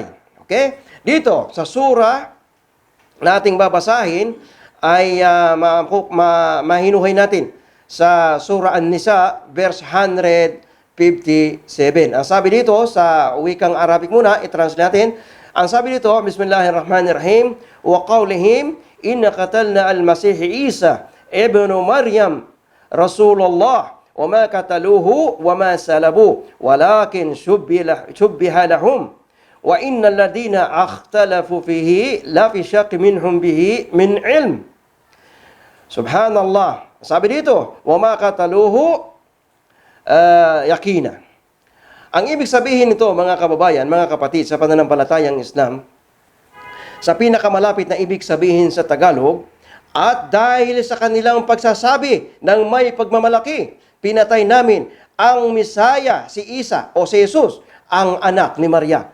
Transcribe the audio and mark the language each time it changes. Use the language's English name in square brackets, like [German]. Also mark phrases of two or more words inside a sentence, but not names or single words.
[Filipino] Okay? Dito sa surah na ating babasahin ay mahinuhay natin sa surah An-Nisa verse 157. Ang sabi dito sa wikang Arabic muna, i-translate natin. Ang sabi dito, [Arabic] بسم الله الرحمن الرحيم وقولهم إنا قتلنا المسيح عيسى ابن مريم رسول الله وما قتلوه وما صلبوه ولكن شبه لهم وإن الذين اختلفوا فيه لفي شك منهم به من علم. [Filipino] Subhanallah. Sabi dito, [Arabic] وما قتلوه يقينا. [Filipino] Ang ibig sabihin nito, mga kababayan, mga kapatid, sa pananampalatayang Islam, sa pinakamalapit na ibig sabihin sa Tagalog, at dahil sa kanilang pagsasabi ng may pagmamalaki, pinatay namin ang Misaya, si Isa o si Jesus, ang anak ni Maria.